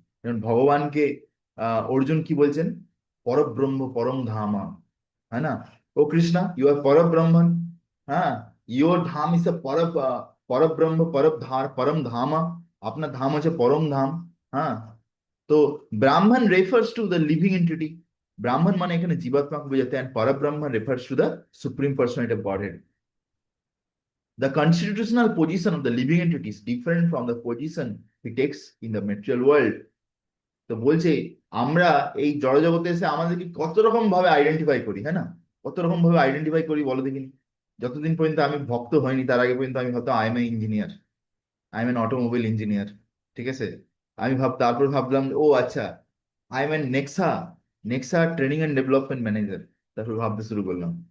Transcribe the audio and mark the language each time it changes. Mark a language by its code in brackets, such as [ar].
[bn] যেমন ভগবানকে অর্জুন কি বলছেন, পরব্রহ্ম পরম ধামা, [hi] है ना, [en] ओ Krishna you are पर ब्रह्मन, [hi] हाँ, [en] your धाम is पर पर ब्रह्म पर परम धाम, [hi] अपना धाम [bn] আছে পরম ধাম, হ্যাঁ। [en] তো Brahman refers to the living entity, [bn] ব্রাহ্মণ মানে এখানে জীবাত্মাকে বোঝাতে, [en] And Parabrahman refers to the supreme personality of godhead. The constitutional position of the living entity is different from the position he takes in the material world. [bn] তো বলছে আমরা এই জড়জগতে এসে আমাদেরকে কত রকম ভাবে আইডেন্টিফাই করি, হ্যাঁ না, কত রকম ভাবে আইডেন্টিফাই করি বলো দেখিনি। যতদিন পর্যন্ত আমি ভক্ত হয়নি তার আগে পর্যন্ত আমি হয়তো [en] I am a engineer, I am an automobile engineer, [bn] ঠিক আছে। আমি তারপর ভাবলাম ও আচ্ছা [en] I am an Nexa, [bn] Nexa training and development manager, তারপর ভাবতে শুরু করলাম।